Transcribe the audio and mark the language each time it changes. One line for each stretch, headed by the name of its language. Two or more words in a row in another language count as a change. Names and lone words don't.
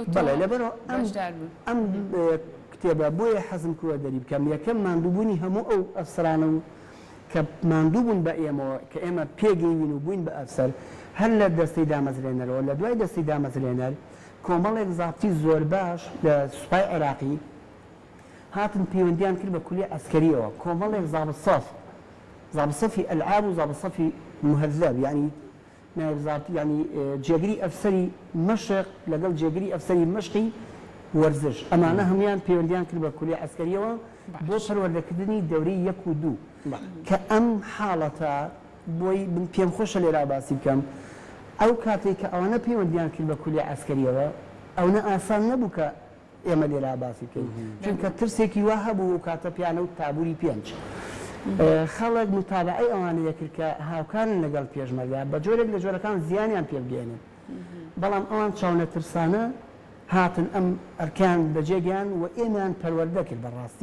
Central Kurdish: بەڵێ لەبەرەوە ئەم کتێبە بۆیە حەزم کووە دەری بکەم یەکەم ماندووبوونی هەموو ئەو ئەفسرانە و کە ماندوو بوون بە ئێمەوە کە ئێمە پێگەیوین و بووین بە ئەفسەر هەر لە دەستەی دامەزرێنەرەوە لە دوای دەستی دامەزرێنەر کۆمەڵێک زابتی زۆر باش لە سوپای عێراقی هاتن پەیوەندیان کرد بە کولی عەسکەریەوە کۆمەڵێک
Arabic: ضابط صفی ئەلعاب و ضابط صفی مهذب يعني يعني
Central Kurdish: جێگری ئەفسەری مەشق لەگەڵ جێگری ئەفسەری مەشقی وەرزش ئەمانە هەمویان پەیوەندیان کرد بە کولی عەسکەریەوە بۆ پەروەردەکردنی دەورەی 1 و 2 کە ئەم حاڵەتە بۆی من پێم خۆشە لێرا باسی بکەم ئەو کاتێک کە ئەوانە پەیوەندیان کرد بە کولی عەسکەریەوە ئەوە ئاسان نەبوو کە ئێمە لێرا باسی بکەین چونکە ترسێکی وا هەبوو و کاتە پیانە و تابووری 5 خەڵک متابعی ئەوانەیە کرد کە هاوکارن لەگەڵ پێشمەرگا بە جۆرێک لە جۆرەکان زیانیان پێبگەێنن بەڵام ئەوان چاونە ترسانە هاتن ئەم ئەرکان بەجێگیان و ئێمان پەروەردە کرد بەڕاستی